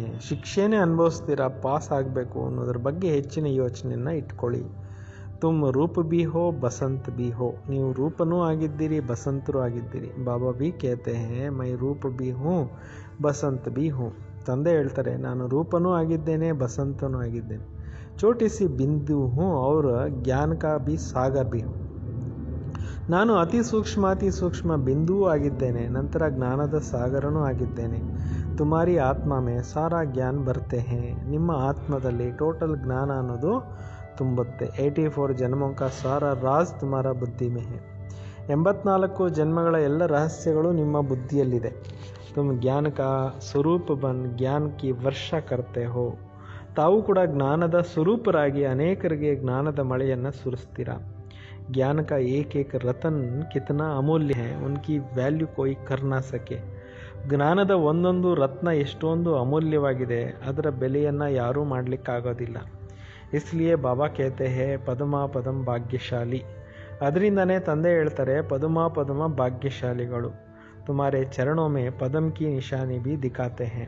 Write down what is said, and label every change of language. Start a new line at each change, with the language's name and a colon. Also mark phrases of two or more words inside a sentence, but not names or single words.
Kannada: ಶಿಕ್ಷೆನೇ ಅನುಭವಿಸ್ತೀರಾ, ಪಾಸ್ ಆಗಬೇಕು ಅನ್ನೋದ್ರ ಬಗ್ಗೆ ಹೆಚ್ಚಿನ ಯೋಚನೆಯನ್ನು ಇಟ್ಕೊಳ್ಳಿ.
Hindi: तुम रूप भी हो बसंत भी हो.
Kannada: ನೀವು ರೂಪನೂ ಆಗಿದ್ದೀರಿ, ಬಸಂತರೂ ಆಗಿದ್ದೀರಿ.
Hindi: बाबा भी कहते हैं मैं रूप भी हूँ बसंत भी हूँ.
Kannada: ತಂದೆ ಹೇಳ್ತಾರೆ, ನಾನು ರೂಪನೂ ಆಗಿದ್ದೇನೆ, ಬಸಂತನೂ ಆಗಿದ್ದೇನೆ.
Hindi: छोटी सी बिंदु हूँ और ज्ञान का भी सागर भी हूँ.
Kannada: ನಾನು ಅತಿ ಸೂಕ್ಷ್ಮ ಬಿಂದುವೂ ಆಗಿದ್ದೇನೆ, ನಂತರ ಜ್ಞಾನದ ಸಾಗರನೂ ಆಗಿದ್ದೇನೆ.
Hindi: तुम्हारी आत्मा में सारा ज्ञान भरते हैं.
Kannada: ನಿಮ್ಮ ಆತ್ಮದಲ್ಲಿ ಟೋಟಲ್ ಜ್ಞಾನ ಅನ್ನೋದು ತುಂಬುತ್ತೆ.
Hindi: 84 ಜನ್ಮೋं का सारा राज तुम्हारा बुद्धि में है.
Kannada: 84 ಜನ್ಮಗಳ ಎಲ್ಲ ರಹಸ್ಯಗಳು ನಿಮ್ಮ ಬುದ್ಧಿಯಲ್ಲಿದೆ.
Hindi: तुम ज्ञान का स्वरूप बन ज्ञान की वर्षा करते हो.
Kannada: ತಾವು ಕೂಡ ಜ್ಞಾನದ ಸ್ವರೂಪರಾಗಿ ಅನೇಕರಿಗೆ ಜ್ಞಾನದ ಮಳೆಯನ್ನು ಸುರಿಸ್ತೀರಾ.
Hindi: ज्ञान का एक एक रतन कितना अमूल्य है, उनकी ವ್ಯಾಲ್ಯೂ कोई कर ना सके.
Kannada: ಜ್ಞಾನದ ಒಂದೊಂದು ರತ್ನ ಎಷ್ಟೊಂದು ಅಮೂಲ್ಯವಾಗಿದೆ, ಅದರ ಬೆಲೆಯನ್ನು ಯಾರೂ ಮಾಡಲಿಕ್ಕಾಗೋದಿಲ್ಲ.
Hindi: इसलिए बाबा कहते हैं पदम पदम भाग्यशाली.
Kannada: ಅದರಿಂದನೇ ತಂದೆ ಹೇಳ್ತಾರೆ, ಪದಮ ಪದಮ ಭಾಗ್ಯಶಾಲಿಗಳು.
Hindi: तुम्हारे चरणों में पदम की निशानी भी दिखाते हैं.